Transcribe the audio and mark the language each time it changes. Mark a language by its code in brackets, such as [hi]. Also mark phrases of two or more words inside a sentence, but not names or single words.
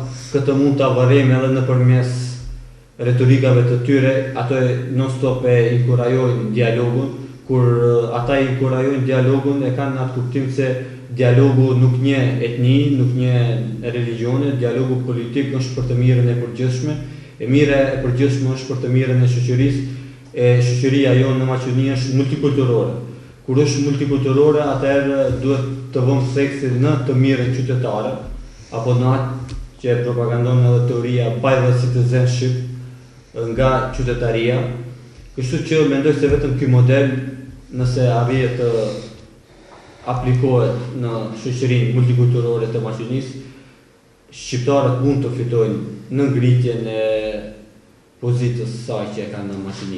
[sq] Këtë mund ta varrejmë edhe nëpërmes retorikave të tyre, ato non stop e inkurajojnë dialogun, kur ata e inkurajojnë dialogun e kanë atë kuptim se dialogu nuk njeh etni, nuk njeh religione, dialogu politik është për të mirën e përgjithshme, e mira e përgjithshme është për të mirën e shoqërisë, e shoqëria jonë në Maqedoni është multikulturore. Kur është multikulturore, atëherë duhet të vëmë theksin në të mirën qytetare, apo në atë që propagandon edhe teoria [en] by the citizenship [sq] nga qytetaria. Kështu që mendoj se vetëm ky model, nëse arrihet të aplikohet në shoqërinë multikulturore të Maqedonisë, shqiptarët mund të fitojnë në ngritjen e pozitës saj që e kanë në Maqedoni.